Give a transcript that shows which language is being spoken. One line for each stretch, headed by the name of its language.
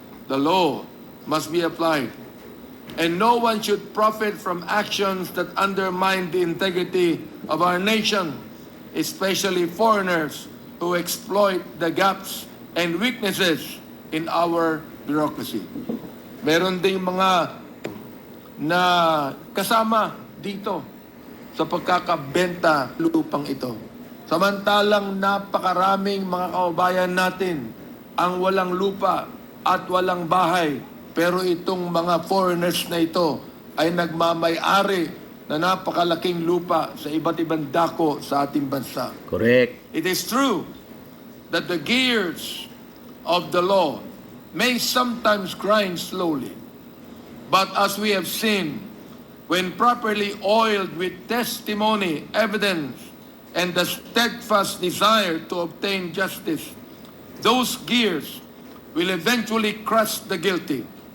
English: The law must be applied, and no one should profit from actions that undermine the integrity of our nation, especially foreigners who exploit the gaps and weaknesses in our bureaucracy.
Filipino: Meron ding mga na kasama dito sa pagkakabenta lupang ito. Samantalang napakaraming mga kababayan natin ang walang lupa at walang bahay, pero itong mga foreigners na ito ay nagmamay-ari na napakalaking lupa sa iba't ibang dako sa ating bansa.
English: Correct. It is true that the gears of the law may sometimes grind slowly. But as we have seen, when properly oiled with testimony, evidence, and the steadfast desire to obtain justice, those gears will eventually crush the guilty.